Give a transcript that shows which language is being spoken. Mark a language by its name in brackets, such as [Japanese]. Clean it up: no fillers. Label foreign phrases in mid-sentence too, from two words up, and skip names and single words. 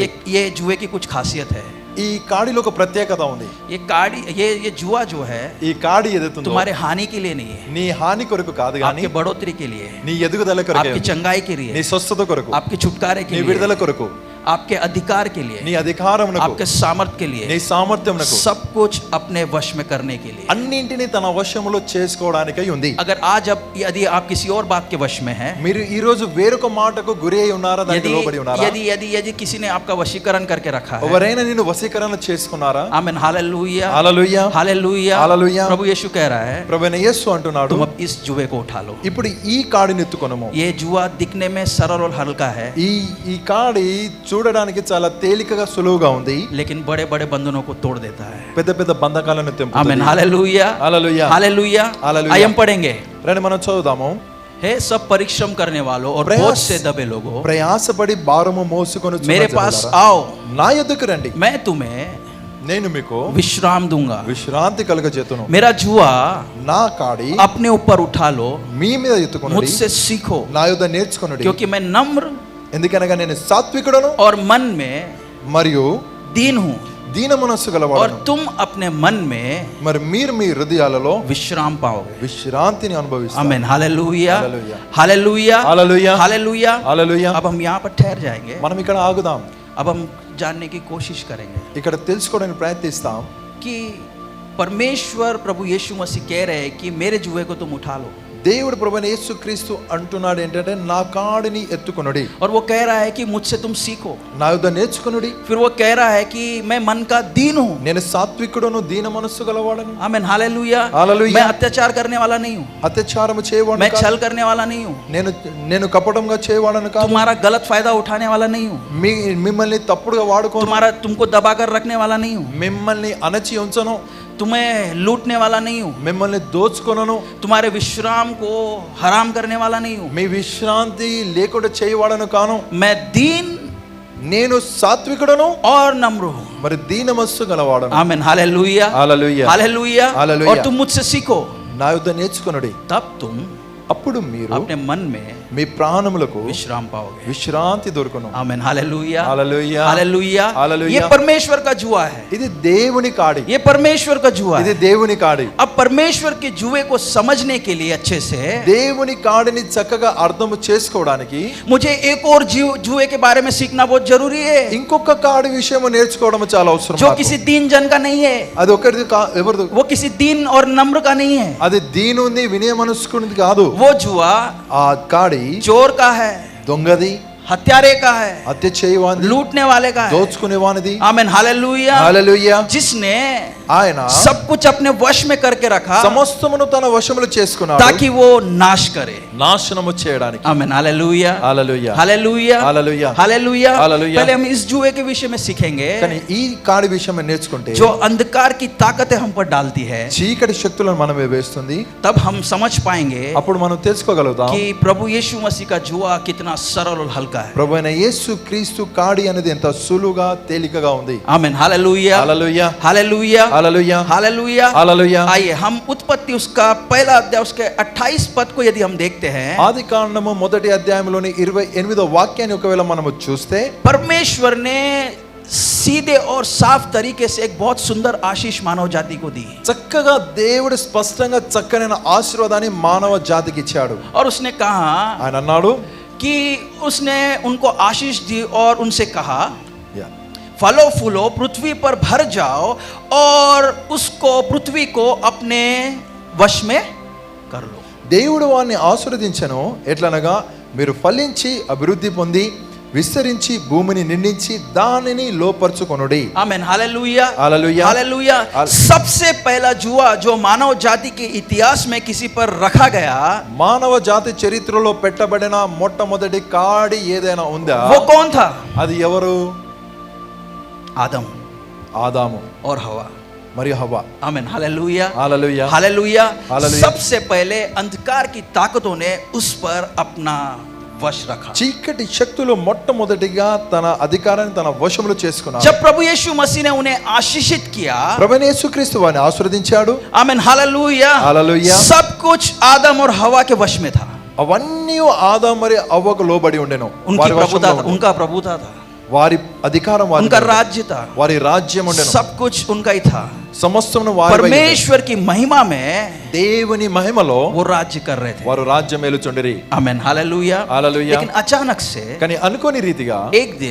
[Hindi] ये जुए की कुछ खासियत है। [Telugu] ఈ కాడిలో ఒక ప్రత్యేకత ఉంది. [Hindi] ये काड़ी ये जुआ जो है [Telugu] ఈ కాడి ఏదైతుందో [Hindi] तुम्हारे हानि के लिए नहीं है, [Telugu] నీ హాని కొరకు కాదు గాని [Hindi] आपके बढ़ोतरी के लिए है, [Telugu] నీ ఎదుగుదల కొరకు, [Hindi] आपकी चंगाई के [Telugu] నీ [Hindi] लिए, [Telugu] స్వస్థత కొరకు, [Hindi] आपके छुटकारे के [Telugu] నీ [Hindi] लिए, [Telugu] విడుదల కొరకు, [Hindi] आपके अधिकार के लिए, [Telugu] నీ అధికారమునకు, [Hindi] आपके सामर्थ के [Telugu] నీ [Hindi] लिए, [Telugu] సామర్థ్యమునకు, [Hindi] सब कुछ अपने वश में करने के लिए। [Telugu] అన్నింటినీ తన వశములో చేసుకోవడానికై ఉంది. [Hindi] अगर आज अब यदि आप किसी और बात के वश में हैं, [Telugu] మీరు ఈ రోజు వేరొక మాటకు గురి అయి ఉన్నారా, దానికి [Hindi] यदि [Telugu] లోబడి ఉన్నారా? [Hindi] यदि यदि यदि किसी ने आपका वशीकरण करके रखा है, [Telugu] ఎవరైనా నిన్ను వశీకరణ చేసుకున్నారా? [Hindi] आमीन, हालेलुया, [Telugu] హల్లెలూయా, [Hindi] हालेलुया, हालेलुया। प्रभु यीशु कह रहा है [Telugu] ప్రభువైన యేసు అంటున్నాడు [Hindi] तुम अब इस जुए को उठा लो। [Telugu] ఇప్పుడు ఈ కాడిని ఎత్తుకొనుము. [Hindi] ये जुआ दिखने में सरल और हल्का है, [Telugu] ఈ కాడి చూడడానికి చాలా తేలికగా సులువుగా ఉంది, [Hindi] लेकिन बड़े बड़े बंधनों को तोड़ देता है। [Telugu] పెద్ద పెద్ద బంధకాలను [Hindi] आमीन, [Telugu] తెంపుతుంది. [Hindi] हालेलुया, [Telugu] హల్లెలూయా, [Hindi] हालेलुया। हालेलुया। आइए हम पढ़ेंगे। [Telugu] రండి మనం చదువుదాము. [Hindi] हे सब परिश्रम करने वालों और प्रयास- बोझ से दबे लोगों, [Telugu] ప్రయాసపడి భారము మోసుకొని [Hindi] मेरे पास आओ, [Telugu] నా యొద్దకు రండి, [Hindi] मैं तुम्हें [Telugu] నేను మీకు [Hindi] विश्राम दूंगा। [Telugu] విశ్రాంతి కలుగజేతును. [Hindi] मेरा जुआ [Telugu] నా కాడి [Hindi] अपने ऊपर उठा लो, [Telugu] మీ మీద ఎత్తుకొనుడి, [Hindi] मुझसे सीखो, [Telugu] నా యొద్ద నేర్చుకొనుడి, [Hindi] क्योंकि मैं नम्र [Telugu] ఎందుకనగా నేను సాత్వికుడను [Hindi] और मन में [Telugu] మరియు [Hindi] दीन हूँ, [Telugu] దీన మనస్సు [Hindi] और [Telugu] గలవాడను. [Hindi] तुम अपने मन में [Telugu] మరి మీరు మీ హృదయాలలో [Hindi] विश्राम पाओगे। [Telugu] విశ్రాంతిని అనుభవిస్తారు. [Hindi] आमीन, हालेलुया, हालेलुया, हालेलुया, हालेलुया, हालेलुया। [Telugu] హల్లెలూయా. [Hindi] अब हम यहाँ पर ठहर जाएंगे, [Telugu] మనం ఇక్కడ ఆగుదాం, [Hindi] अब हम जानने की कोशिश करेंगे [Telugu] ఇక్కడ తెలుసుకోవడానికి ప్రయత్నిస్తాం. [Hindi] कि परमेश्वर प्रभु यीशु मसीह कह रहे हैं कि मेरे जुए को तुम उठा लो, [Telugu] దేవుడు ప్రభువైన యేసుక్రీస్తు అంటున్నాడు ఏంటంటే నా కాడిని ఎత్తుకొనుడి, [Hindi] और वो कह रहा है कि मुझसे तुम सीखो। [Telugu] నా యొద్ద నేర్చుకొనుడి. [Hindi] फिर वो कह रहा है कि मैं मन का दीन हूँ। [Telugu] నేను సాత్వికుడను, దీన మనస్సు గలవాడను, [Hindi] आमीन, हालेलुया, हालेलुया। मैं अत्याचार करने वाला नहीं हूँ, [Telugu] అత్యాచారము చేయవాడను [Hindi] मैं [Telugu] కాదు, [Hindi] छल करने वाला नहीं हूँ, [Telugu] నేను కపటంగా చేయవాడను కాదు, [Hindi] तुम्हारा गलत फायदा उठाने वाला नहीं हूँ, [Telugu] మిమ్మల్ని తప్పుడుగా వాడుకోను, [Hindi] तुमको दबाकर रखने वाला नहीं हूँ, [Telugu] మిమ్మల్ని అణచి ఉంచను, [Hindi] तुम्हें लूटने वाला नहीं हूँ, [Telugu] మిమ్మల్ని దోచుకొనను, [Hindi] तुम्हारे विश्राम को हराम करने वाला नहीं हूँ। [Telugu] మీ విశ్రాంతి లేకుండా చేయవాడను కాను, [Hindi] मैं दीन [Telugu] నేను సాత్వికుడను [Hindi] और नम्र हूँ। [Telugu] మరి దీన మనస్సు గలవాడను. [Hindi] आमीन, हालेलुया, [Telugu] హల్లెలూయా, [Hindi] हालेलुया। हालेलुया। और तुम मुझसे सीखो, [Telugu] నా యొద్ద నేర్చుకొనుడి, [Hindi] तब तुम [Telugu] అప్పుడు మీరు [Hindi] अपने मन में [Telugu] మీ ప్రాణములకు [Hindi] विश्राम पाओगे। [Telugu] విశ్రాంతి దొరుకును. [Hindi] आमीन, हालेलुया, [Telugu] హల్లెలూయా, [Hindi] हालेलुया। हालेलुया। ये परमेश्वर का जुआ है, [Telugu] ఇది దేవుని కాడి, [Hindi] ये परमेश्वर का जुआ [Telugu] ఇది [Hindi] है। [Telugu] దేవుని కాడి. [Hindi] अब परमेश्वर के जुए को समझने के लिए अच्छे से [Telugu] దేవుని కాడిని చక్కగా అర్థం చేసుకోవడానికి [Hindi] मुझे एक और जुए के बारे में सीखना बहुत जरूरी है, [Telugu] ఇంకొక కాడి విషయం నేర్చుకోవడం చాలా అవసరం. [Hindi] जो [Telugu] నాకు. [Hindi] किसी दीन जन का नहीं है, [Telugu] అది ఒకరిది ఎవరిది, [Hindi] वो किसी दीन और नम्र का नहीं है। [Telugu] అది దీనుంది వినయ మనస్కునిది కాదు. [Hindi] वो जुआ [Telugu] ఆ కాడి [Hindi] चोर का है, [Telugu] దొంగది, [Hindi] हत्यारे का है, [Telugu] హత్య చేయవానిది, [Hindi] लूटने वाले का है। [Telugu] దోచుకునేవానిది. [Hindi] आमीन, हालेलुया। [Telugu] హల్లెలూయా. [Hindi] जिसने [Telugu] ఆయన [Hindi] सब कुछ अपने वश में करके रखा [Telugu] సమస్తమును తన వశములో చేసుకున్నాడు, [Hindi] ताकि वो नाश करे। [Telugu] నాశనము చేయడానికి. [Hindi] आमीन, हालेलुया, [Telugu] హల్లెలూయా, [Hindi] हालेलुया, [Telugu] హల్లెలూయా, [Hindi] हालेलुया। हालेलुया। पहले हम इस जुए के विषय में सीखेंगे [Telugu] కానీ ఈ కాడి విషయం నేర్చుకుంటే [Hindi] जो अंधकार की ताकतें हम पर डालती है, [Telugu] చీకటి శక్తులను మనమే వేస్తుంది. [Hindi] तब हम समझ पाएंगे [Telugu] అప్పుడు మనం తెలుసుకోగలుగుతాం [Hindi] कि प्रभु यीशु मसीह का जुआ कितना सरल और हल्का है। [Telugu] ప్రభువైన యేసు క్రీస్తు కాడి అనేది ఎంత సులువుగా తేలికగా ఉంది. [Hindi] आमीन, हालेलुया, [Telugu] హల్లెలూయా, [Hindi] हालेलुया, [Telugu] హల్లెలూయా, [Hindi] हालेलुया। [Telugu] హల్లెలూయా. [Hindi] आइए हम उत्पत्ति उसका पहला अध्याय उसके 28 पद को यदि हम देखते हैं, [Telugu] ఆది కాండము మొదటి అధ్యాయంలోని 28వ వాక్యాన్ని ఒకవేళ మనము చూస్తే [Hindi] परमेश्वर ने सीधे और साफ तरीके से एक बहुत सुंदर आशीष मानव जाति को दी, [Telugu] చక్కగా దేవుడు స్పష్టంగా చక్కనైన ఆశీర్వాదాన్ని మానవ జాతికి ఇచ్చాడు. [Hindi] और उसने कहा [Telugu] ఆయన అన్నాడు, [Hindi] कि उसने उनको आशीष दी और उनसे कहा [Telugu] యా, [Hindi] फलो फूलो पृथ्वी पर भर जाओ और उसको पृथ्वी को अपने वश में कर लो। [Telugu] దేవుడు వారిని ఆశీర్వదించెను, ఎట్లనగా మీరు ఫలించి అభివృద్ధి పొంది విస్తరించి భూమిని నిండించి దానిని లోపర్చుకొనుడి. [Hindi] आमीन, हालेलुया, हालेलुया, हालेलुया। सबसे पहला जुआ जो मानव जाति के इतिहास में किसी पर रखा गया, [Telugu] మానవ జాతి చరిత్రలో పెట్టబడిన మొట్టమొదటి కాడి ఏదైనా ఉందా? [Hindi] वो कौन था? [Telugu] అది ఎవరు? [Hindi] आदम [Telugu] ఆదాము [Hindi] और हवा। [Telugu] మరియు హవ్వ. [Hindi] आमीन, हालेलुया, [Telugu] హల్లెలూయా, [Hindi] हालेलुया। हालेलुया। सबसे पहले अंधकार की ताकतों ने उस पर अपना वश रखा। [Telugu] చీకటి శక్తులు మొట్టమొదటిగా తన అధికారాన్ని తన వశములో చేసుకున్నారు. [Hindi] जब प्रभु यीशु मसीह ने उन्हें आशीषित किया, [Telugu] ప్రభువైన యేసుక్రీస్తు వారిని ఆశీర్వదించాడు. [Hindi] आमीन, हालेलुया, हालेलुया। सब कुछ आदम और हवा के वश में था। [Telugu] అవన్నీ ఆదాము మరియు హవ్వకు లోబడి ఉండెను. [Hindi] उनकी [Telugu] వారి వశంలో [Hindi] प्रभुता, [Telugu] ఉండెను. [Hindi] उनका प्रभुता था, [Telugu] వారి అధికారం వారి [Hindi] उनका राज्य था, [Telugu] వారి రాజ్యం ఉండెను. [Hindi] सब कुछ उनका ही था। [Telugu] సమస్తమును వారి [Hindi] परमेश्वर की महिमा में [Telugu] దేవుని మహిమలో [Hindi] वो राज्य कर रहे थे। [Telugu] వారు రాజ్యం ఏలుచుండిరి. [Hindi] आमीन, हालेलुया, हालेलुया। लेकिन अचानक से [Telugu] కానీ అనుకోని రీతిగా [Hindi] एक दिन